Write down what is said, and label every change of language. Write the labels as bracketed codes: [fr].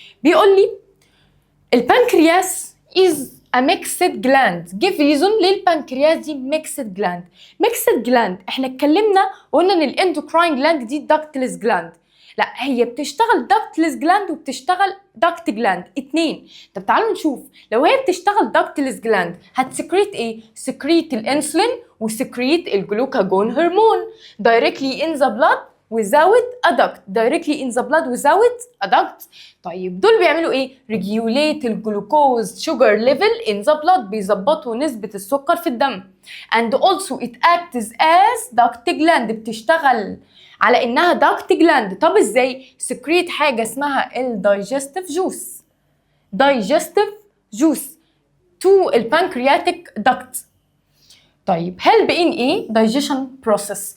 [en] بيقول لي البنكرياس is a mixed gland. give reason ليه البنكرياس دي mixed gland. [ar] mixed gland احنا اتكلمنا وقلنا ان الاندوكراين جلاند دي ductless gland. لا، هي بتشتغل ductless gland وبتشتغل duct gland، اتنين. طب تعالوا نشوف لو هي بتشتغل ductless gland هتسكريت ايه؟ سكريت الانسولين وسكريت الجلوكاجون هرمون [en] directly in the blood without a duct. directly in the blood without a duct. [ar] طيب دول بيعملوا ايه؟ [en] regulate الجلوكوز sugar level in the blood، [ar] بيظبطوا نسبة السكر في الدم. [en] and also it acts as duct gland، [ar] بتشتغل على انها [en] duct gland. [ar] طب ازاي؟ سكريت حاجة اسمها الدايجستيف جوس. [en] digestive juice to البنكرياتيك duct. طيب help in ايه؟ digestion process.